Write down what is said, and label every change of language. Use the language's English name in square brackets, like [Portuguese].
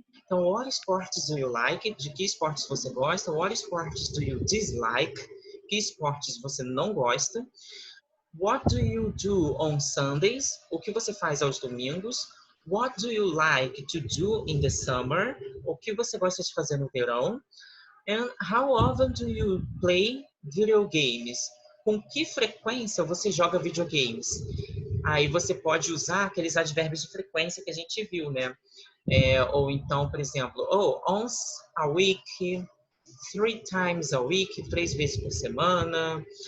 [Portuguese] Então, [English] what sports do you like? [Portuguese] De que esportes você gosta? [English] What sports do you dislike? [Portuguese] Que esportes você não gosta? [English] What do you do on Sundays? [Portuguese] O que você faz aos domingos? [English] What do you like to do in the summer? [Portuguese] O que você gosta de fazer no verão? [English] And how often do you play video games? [Portuguese] Com que frequência você joga videogames? Aí você pode usar aqueles advérbios de frequência que a gente viu, né? Ou então, por exemplo, [English] once a week, 3 times a week, [Portuguese] 3 vezes por semana.